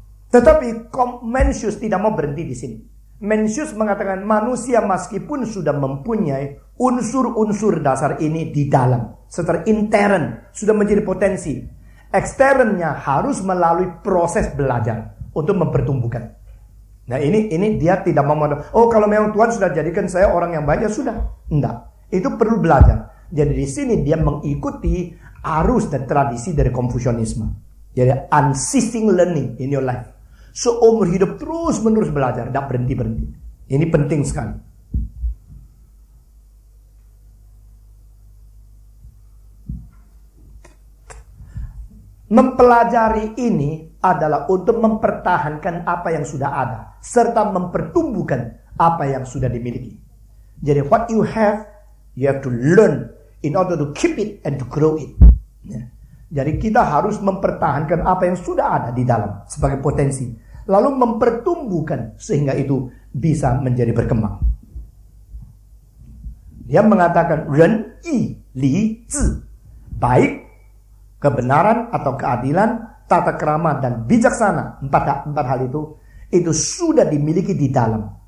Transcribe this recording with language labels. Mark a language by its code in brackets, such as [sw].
[id] Tetapi Mencius tidak mau berhenti di sini. Mencius mengatakan manusia meskipun sudah mempunyai unsur-unsur dasar ini di dalam, secara intern sudah menjadi potensi, eksternnya harus melalui proses belajar untuk mempertumbuhkan. Nah ini dia tidak mau, oh kalau memang Tuhan sudah jadikan saya orang yang baik, ya sudah. Enggak, itu perlu belajar. Jadi di sini dia mengikuti arus dan tradisi dari Konfusianisme. [en] Jadi unceasing learning in your life. [id] Seumur hidup terus menerus belajar, tidak berhenti-berhenti. Ini penting sekali. Mempelajari ini adalah untuk mempertahankan apa yang sudah ada, serta mempertumbuhkan apa yang sudah dimiliki. [en] Jadi what you have to learn in order to keep it and to grow it. [id] Ya. Jadi kita harus mempertahankan apa yang sudah ada di dalam sebagai potensi, lalu mempertumbuhkan sehingga itu bisa menjadi berkembang. Dia mengatakan ren yi li zi, baik, kebenaran atau keadilan, tata krama dan bijaksana, empat hal itu sudah dimiliki di dalam.